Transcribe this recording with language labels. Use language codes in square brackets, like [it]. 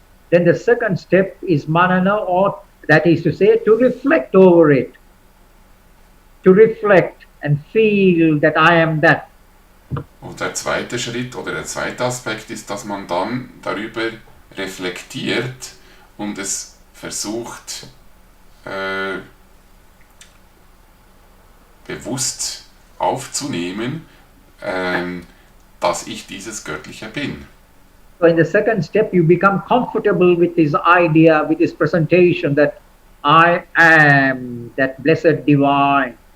[en] Then the second step is manana, or that is to say, to reflect over it, to reflect and feel that I am that. [de] Und der zweite Schritt oder der zweite Aspekt ist, dass man dann darüber reflektiert und es versucht, bewusst aufzunehmen, dass ich dieses Göttliche bin. [en] So in the second step, you become comfortable with this idea, with this presentation that I am that blessed divine.